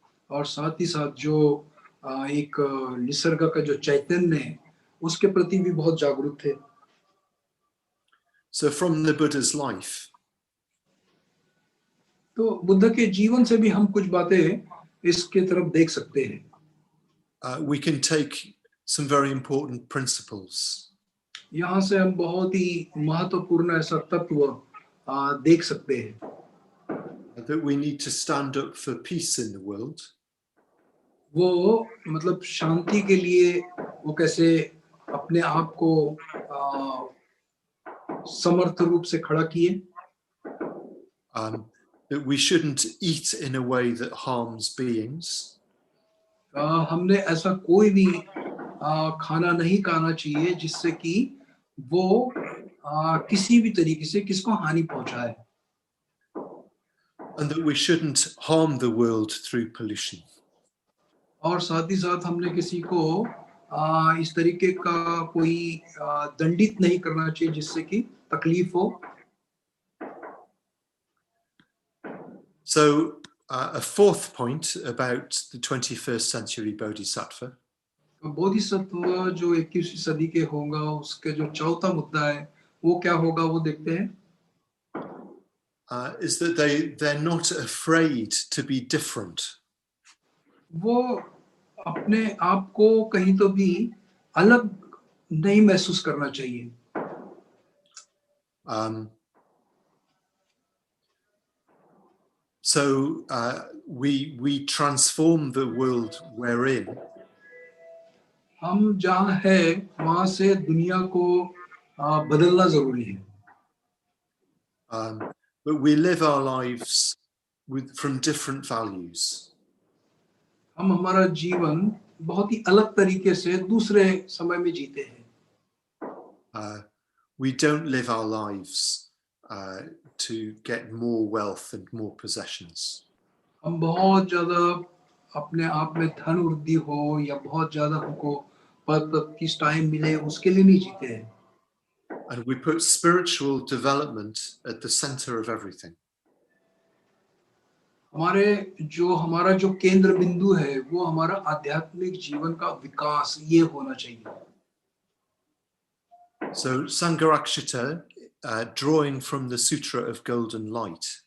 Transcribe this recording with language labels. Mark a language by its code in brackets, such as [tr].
[hi] और साथ ही साथ जो एक निसर्ग का जो चैतन्य है उसके प्रति भी बहुत जागरूक थे। [en] So from the Buddha's life, [hi] तो बुद्ध के जीवन से भी हम कुछ बातें इसके तरफ देख सकते हैं। [en] we can take some very important principles. [hi] यहाँ से हम बहुत ही महत्वपूर्ण ऐसा तत्व देख सकते हैं। [en] That we need to stand up for peace in the world. [hi] वो मतलब शांति के लिए वो कैसे अपने आप को समर्थ रूप से खड़ा किए। [en] That we shouldn't eat in a way that harms beings. [hi] हमने ऐसा कोई भी खाना नहीं खाना चाहिए जिससे कि वो किसी भी तरीके से किसको हानि पहुंचाए। [en] And that we shouldn't harm the world through pollution. [hi] और साथ ही साथ हमने किसी को इस तरीके का कोई दंडित नहीं करना चाहिए जिससे कि तकलीफ हो। [en] So a fourth point about the 21st century Bodhisattva. [hi] Bodhisattva जो 21वीं सदी के होगा उसके जो चौथा मुद्दा है वो क्या होगा वो देखते हैं। [en] Is that they're not afraid to be different. [hi] वो अपने आप को कहीं तो भी अलग नहीं महसूस करना चाहिए। [en] So we transform the world we're in. [hi] हम जहाँ है वहाँ से दुनिया को बदलना जरूरी है। [en] But we live our lives from different values. [hi] हम हमारा जीवन बहुत ही अलग तरीके से दूसरे समय में जीते हैं. [en] We don't live our lives to get more wealth and more possessions. [hi] हम बहुत ज्यादा अपने आप में धन वृद्धि हो या बहुत ज्यादा हमको पद प्रतिष्ठाएं मिले उसके लिए नहीं जीते हैं. [en] And we put spiritual development at the center of everything. [hi] हमारा जो केंद्र बिंदु है वो हमारा आध्यात्मिक जीवन का विकास ये होना चाहिए. [en] So Sangharakshita, drawing from the Sutra of Golden Light,